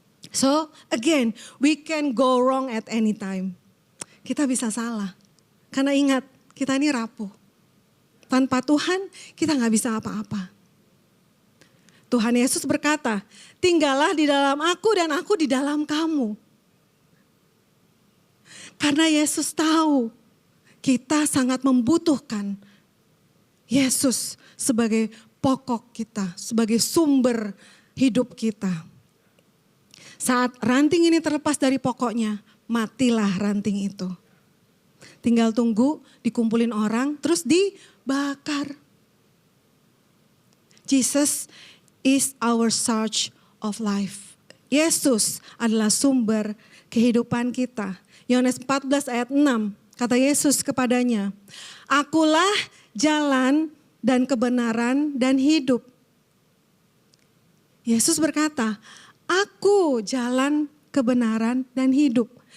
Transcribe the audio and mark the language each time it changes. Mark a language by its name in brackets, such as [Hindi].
[English] So again, we can go wrong at any time. [Indonesian] Kita bisa salah. Karena ingat, kita ini rapuh. Tanpa Tuhan, kita gak bisa apa-apa. Tuhan Yesus berkata, tinggallah di dalam aku dan aku di dalam kamu. Karena Yesus tahu, kita sangat membutuhkan Yesus sebagai pokok kita, sebagai sumber hidup kita. Saat ranting ini terlepas dari pokoknya, matilah ranting itu. Tinggal tunggu dikumpulin orang terus dibakar. [English] Jesus is our source of life. [Indonesian] Yesus adalah sumber kehidupan kita. Yohanes 14 ayat 6 kata Yesus kepadanya, akulah jalan dan kebenaran dan hidup. Yesus berkata, aku jalan, kebenaran dan hidup.